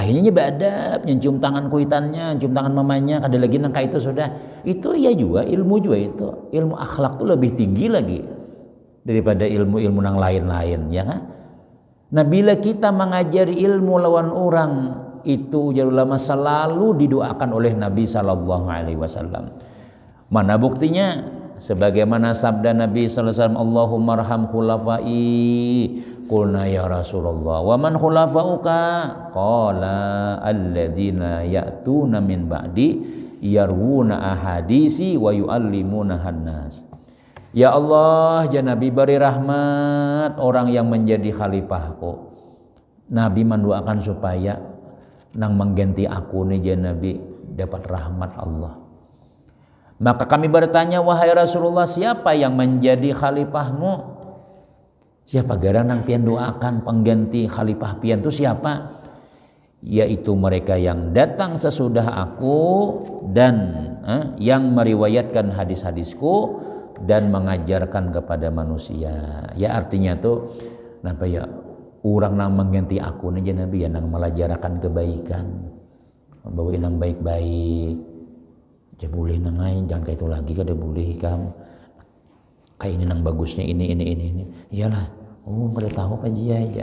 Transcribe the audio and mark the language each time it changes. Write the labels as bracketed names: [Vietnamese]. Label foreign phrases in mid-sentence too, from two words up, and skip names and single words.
[Banjar] Akhirnya badap nyium tangan kuitannya, cium tangan mamanya, kada lagi nang kayak itu sudah. Itu ya juga ilmu juga itu. Ilmu akhlak tuh lebih tinggi lagi daripada ilmu-ilmu yang lain-lain, ya kan? Nah, bila kita mengajari ilmu lawan orang itu ujar ulama selalu didoakan oleh Nabi [Arabic] صلى الله عليه وسلم. [Banjar] Mana buktinya? Sebagaimana sabda Nabi [Arabic] صلى الله عليه وسلم, اللهم ارحم خلفائي. قلنا يا رسول الله، ومن خلفاؤك? قال الذين يأتون من بعدي يروون أحاديثي ويعلمونها الناس. [Banjar] Ya Allah, ya Nabi beri rahmat orang yang menjadi khalifahku. Nabi mendoakan supaya nang mengganti aku nih ya Nabi dapat rahmat Allah. Maka kami bertanya, wahai Rasulullah, siapa yang menjadi khalifahmu? Siapa gara nang pian doakan pengganti khalifah pian itu siapa? Yaitu mereka yang datang sesudah aku dan yang meriwayatkan hadis-hadisku dan mengajarkan kepada manusia. Ya artinya tuh napa ya orang nang mengganti aku nih Nabi ya nang melajarakan kebaikan, bawa nang baik-baik. Jangan boleh nangai, jangan kayak itu lagi kada boleh kamu. Kayak ini nang bagusnya ini. Iyalah, kada tahu apa dia aja.